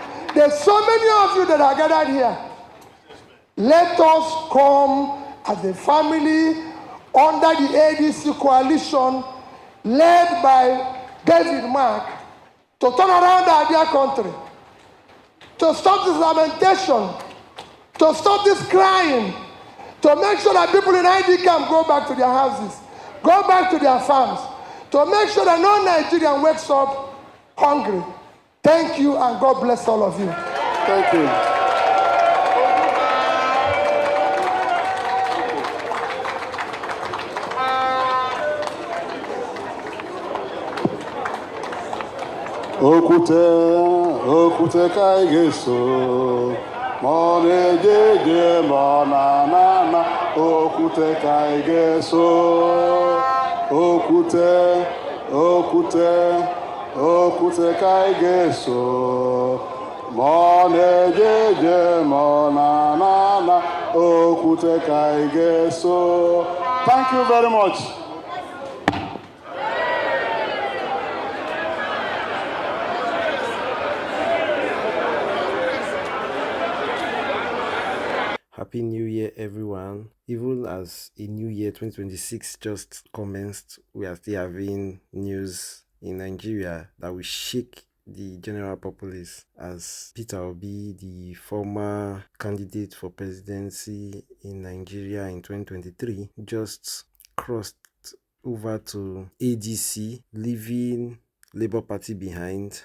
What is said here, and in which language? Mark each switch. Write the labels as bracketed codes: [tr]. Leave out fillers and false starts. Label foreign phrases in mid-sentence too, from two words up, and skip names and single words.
[en] There's so many of you that are gathered here. Let us come as a family under the ADC coalition led by David Mark to turn around our dear country, to stop this lamentation, to stop this crying, to make sure that people in ID camp go back to their houses, go back to their farms, to make sure that no Nigerian wakes up hungry. Thank you, and God bless all of you. Thank you. Okute kaigeso, mone jeje mona na, okute kaigeso, okute kaigeso, mone jeje mona na, okute kaigeso. Thank you very much. Happy New Year, everyone. Even as a new year 2026 just commenced, we are still having news in Nigeria that will shake the general populace, as Peter Obi, the former candidate for presidency in Nigeria in 2023, just crossed over to ADC, leaving Labour Party behind.